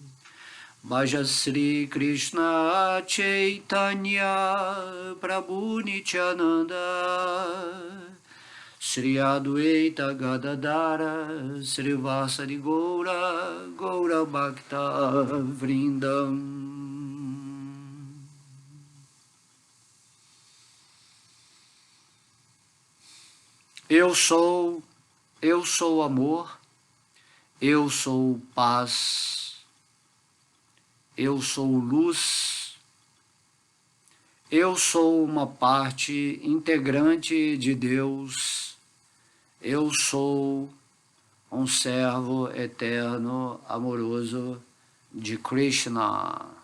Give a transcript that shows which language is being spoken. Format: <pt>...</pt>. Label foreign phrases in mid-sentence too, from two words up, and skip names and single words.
<sa>Bhaja Sri Krishna Chaitanya Prabhu Nityananda, Sri Adwaita Gadadara, Sri Vasari Gaura, Gaura Bhakta Vrindam.</sa> <pt>Eu sou amor, eu sou paz, eu sou luz, eu sou uma parte integrante de Deus, eu sou um servo eterno, amoroso de Krishna.</pt>